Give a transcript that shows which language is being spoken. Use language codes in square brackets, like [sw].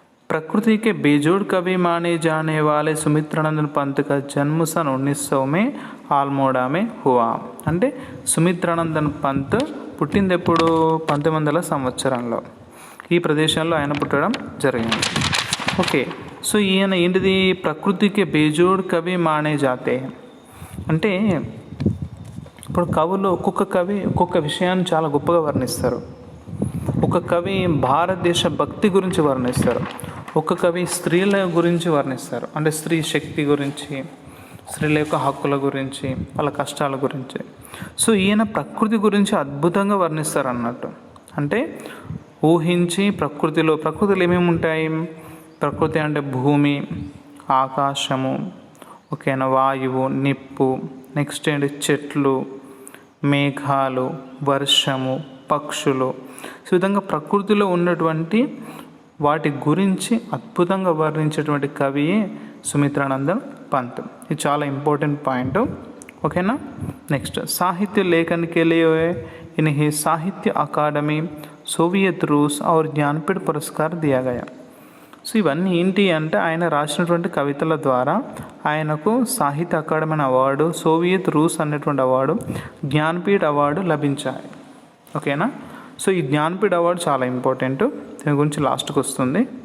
[hi] प्रकृति के बेजोड़ कवि माने जाने वाले सुमित्रानंदन पंत का जन्म सन 1900 में आल्मोड़ा में हुआ. [te] అంటే సుమిత్రానందన్ పంత్ పుట్టింది ఎప్పుడు? 1900 సంవత్సరంలో ఈ ప్రదేశంలో ఆయన పుట్టడం జరిగింది. ఓకే, సో ఈయన ఏంటిది? ప్రకృతికి [hi] బేజోడ్ కవి మానే జాతే. [te] అంటే ఇప్పుడు కవులు ఒక్కొక్క కవి ఒక్కొక్క విషయాన్ని చాలా గొప్పగా వర్ణిస్తారు. ఒక కవి భారతదేశ భక్తి గురించి వర్ణిస్తారు. ఒక కవి స్త్రీల గురించి వర్ణిస్తారు. అంటే స్త్రీ శక్తి గురించి, స్త్రీల యొక్క హక్కుల గురించి, వాళ్ళ కష్టాల గురించి. సో ఈయన ప్రకృతి గురించి అద్భుతంగా వర్ణిస్తారు అన్నట్టు. అంటే ఊహించి ప్రకృతిలో ఏమేమి ఉంటాయి? ప్రకృతి అంటే భూమి, ఆకాశము, ఓకేనా, వాయువు, నిప్పు, నెక్స్ట్ ఏంటి? చెట్లు, మేఘాలు, వర్షము, పక్షులు. ఈ విధంగా ప్రకృతిలో ఉన్నటువంటి వాటి గురించి అద్భుతంగా వర్ణించేటువంటి కవియే సుమిత్రానందన్ పంత్. ఇది చాలా ఇంపార్టెంట్ పాయింట్. ఓకేనా? నెక్స్ట్ సాహిత్య [hi] లేఖन के लिए इन्हें साहित्य अकादमी, सोवियत रूस और ज्ञानपीठ पुरस्कार दिया गया. [te] సో ఇవన్నీ ఏంటి అంటే ఆయన రాసినటువంటి కవితల ద్వారా ఆయనకు సాహిత్య అకాడమీ అవార్డు, సోవియత్ రూస్ అనేటువంటి అవార్డు, జ్ఞాన్పీఠ్ అవార్డు లభించాయి. ఓకేనా? సో ఈ జ్ఞాన్పీఠ్ అవార్డు చాలా ఇంపార్టెంట్. దీని గురించి లాస్ట్కి వస్తుంది.